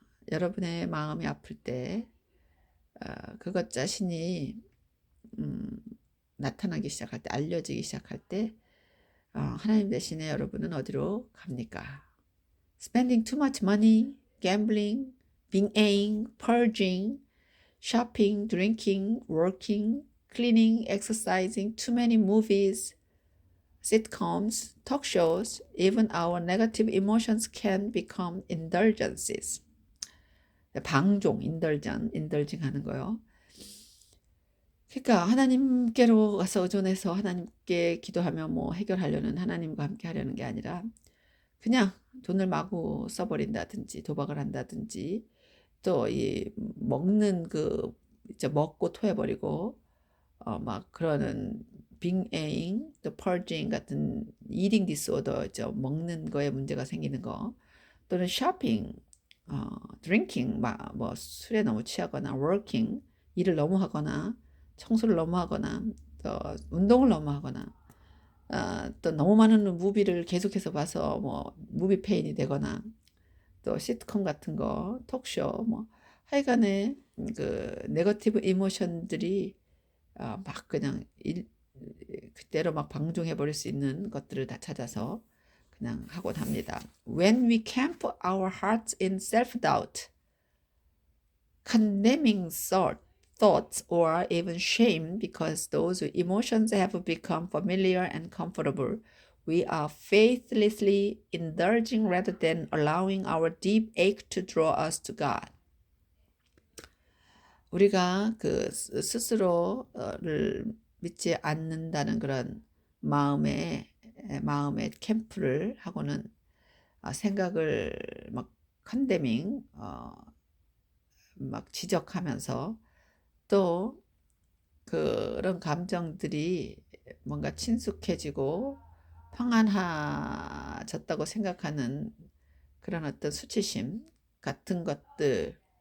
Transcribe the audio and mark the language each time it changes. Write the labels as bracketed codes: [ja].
[ko] 여러분의 마음이 아플 때 그것 자신이 나타나기 시작할 때, 알려지기 시작할 때 하나님 대신에 여러분은 어디로 갑니까? [en] Spending too much money, gambling, 빙에잉, purging, shopping, drinking, working, cleaning, exercising, too many movies, sitcoms, talk shows, even our negative emotions can become indulgences. [ko] 방종, indulging 하는 거요. 그러니까 하나님께로 가서 의존해서 하나님께 기도하며 뭐 해결하려는 하나님과 함께 하려는 게 아니라 그냥 돈을 마구 써버린다든지 도박을 한다든지 또 이 먹는 이제 먹고 토해버리고 막 그러는 빙에잉 또 펄징 같은 이팅 디스오더죠. 먹는 거에 문제가 생기는 거 또는 쇼핑, 드링킹 뭐 술에 너무 취하거나 워킹 일을 너무 하거나 청소를 너무 하거나 또 운동을 너무 하거나 또 너무 많은 무비를 계속해서 봐서 뭐 무비 페인이 되거나 또 시트콤 같은 거 톡쇼 뭐 하여간에 그 네거티브 이모션들이 막 그냥 그때로 막 방종해 버릴 수 있는 것들을 다 찾아서 그냥 하곤 합니다. [en] When we camp our hearts in self-doubt, condemning thoughts or even shame because those emotions have become familiar and comfortable, we are faithlessly indulging rather than allowing our deep ache to draw us to God. [ko] 우리가 그 스스로를 믿지 않는다는 그런 마음의 캠프를 하고는 생각을 막 컨데밍 막 지적하면서 또 그런 감정들이 뭔가 친숙해지고 평안해졌다고 생각하는 그런 어떤 수치심 같은 것들을